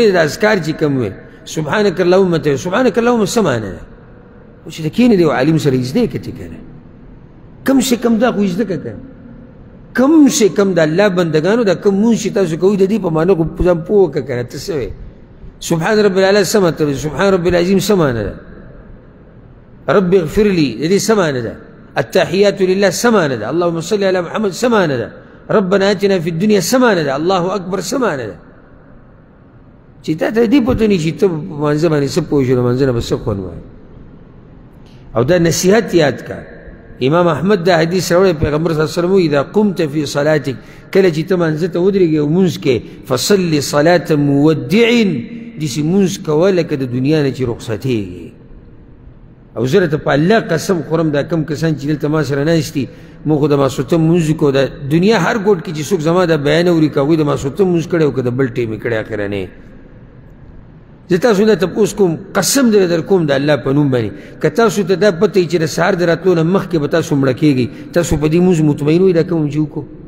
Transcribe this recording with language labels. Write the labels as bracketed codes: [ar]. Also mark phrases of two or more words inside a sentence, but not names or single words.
[ps] د اذکار چې کوم وې [ar] سبحانک اللهم [ps] ته [ar] سبحانک اللهم [ps] څه معنی ده؟ خو چې ته کښېنې د یو عالم سره زده یې که ته که نه [ur] کم سے کم [ps] دا خو زده که که [ur] کم سے کم [ps] د الله بندګانو دا کم مونځ چې تاسو کوئ د دې په معنی خو ځان پوه وکړه که نه. ته څه وې [ar] سبحان رب الاعلی [ps] څه مطلب ده؟ [ar] سبحان رب العظیم [ps] څه معنی ده؟ [ar] رب اغفر لي [ps] د دې څه معنی ده؟ [ar] التحیات لله [ps] څه معنی ده؟ [ar] اللهم صل علی محمد [ps] څه معنی ده؟ [ar] ربنا اتنا فی الدنیا [ps] څه معنی ده؟ [ar] الله اکبر [ps] څه معنی ده؟ چې تا ته دې پته نه شي ته په مانځه باندې څه پوه شو، د مانځه نه به څه خوند وایي. او دا نصیحت یاد کا. امام احمد دا حدیث راوړی پیغمبر [ar] صلی الله علیه وسلم [ps] وایي [ar] اذا قمت فی صلاتک، [ps] کله چې ته مانځه ته ودرېږې او مونځ کې [ar] فصلي صلاة مودع، [ps] داسې مونځ کوه لکه د دنیا نه چې رخصتېږي. او زه راته په الله قسم خورم دا کم کسان چې دلته ما سره ناست دي، موږ خو د ماسخوتن مونځ کوو. د دنیا هر ګوټ کې چې څوک زما دا بیان اوري که هغوی د ماسخوتن مونځ کړی او که د بل ټیم یې کړی اخرنی. زه تاسو نه تپوس کوم، قسم در در کوم د الله په نوم باندې، که تاسو ته دا پته وي چې د سهار د راتلو نه مخکې به تاسو مړه کېږئ، تاسو په دې مونځ مطمئن وئ دا کوم چې وکړو؟